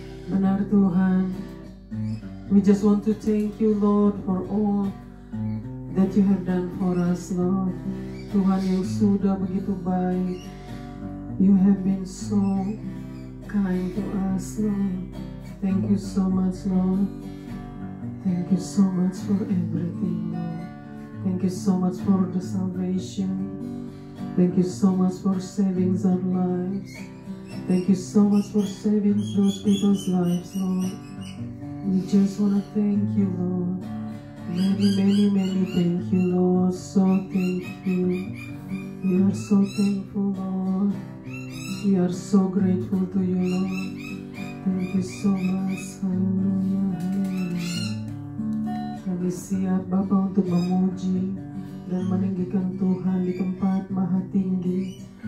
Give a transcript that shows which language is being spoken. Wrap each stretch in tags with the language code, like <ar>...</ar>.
<id>Benar Tuhan,</id> <en>we just want to thank you, Lord, for all that you have done for us, Lord.</en> <id>Tuhan yang sudah begitu baik.</id> <en>You have been so kind to us, Lord. Thank you so much, Lord. Thank you so much for everything, Lord. Thank you so much for the salvation. Thank you so much for saving our lives. Thank you so much for saving those people's lives, Lord. We just want to thank you, Lord. Many, many, many thank you, Lord. So thank you. We are so thankful, Lord. We are so grateful to you, Lord. Thank you so much. Haleluya, haleluya.</en> <id>Kami siap, Bapa, untuk memuji dan meninggikan Tuhan di tempat maha tinggi.</id>